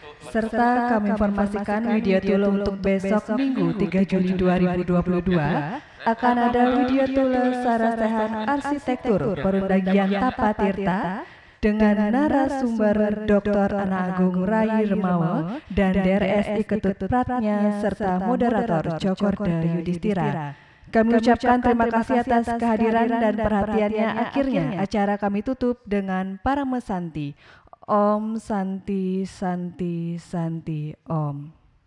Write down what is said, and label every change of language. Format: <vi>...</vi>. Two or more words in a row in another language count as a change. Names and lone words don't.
<id>Serta kami informasikan Widya Tula untuk besok Minggu 3 Juli 2022 akan ada Widya Tula Sarasehan Arsitektur Perundagian Tapa Tirta dengan narasumber Dr. Ana Agung Rai Remawa dan DRSI Ketut Pratnya serta moderator Cokorda Yudhistira. Kami ucapkan terima kasih atas kehadiran dan perhatiannya. Akhirnya acara kami tutup dengan Parama Santi.</id> <sa>Om Santi Santi Santi Om.</sa>